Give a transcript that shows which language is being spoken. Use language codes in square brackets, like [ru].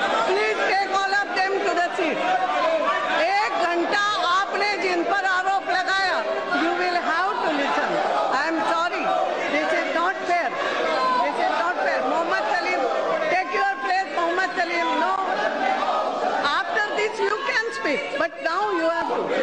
[en] Please take all of them to the seat. [hi] एक घंटा आपने जिन पर आरोप लगाया, [en] you will have to listen. I am sorry. This is not fair. This is not fair. Mohammad Salim, take your place. Mohammad Salim, no. After this you can speak, but now you have to.